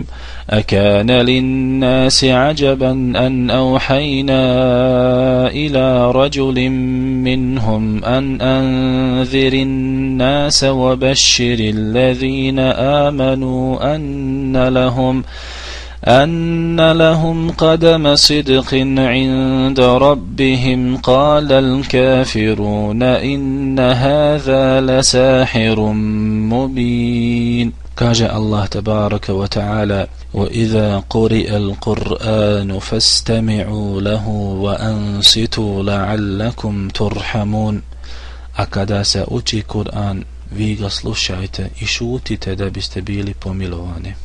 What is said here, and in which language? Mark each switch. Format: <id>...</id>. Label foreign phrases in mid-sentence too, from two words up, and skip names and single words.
<ar>أكان للناس عجبا أن أوحينا إلى رجل منهم أن أنذر الناس وبشر الذين آمنوا أن لهم قدم صدق عند ربهم قال الكافرون إن هذا لساحر مبين.</ar> <bs>Kaže</bs> <ar>الله تبارك وتعالى: وَإِذَا قُرِئَ الْقُرْآنُ فَاسْتَمِعُوا لَهُ وَأَنصِتُوا لَعَلَّكُمْ تُرْحَمُونَ.</ar> <bs>A kada se uči Kur'an, vi ga slušajte i šutite da biste bili pomilovani.</bs>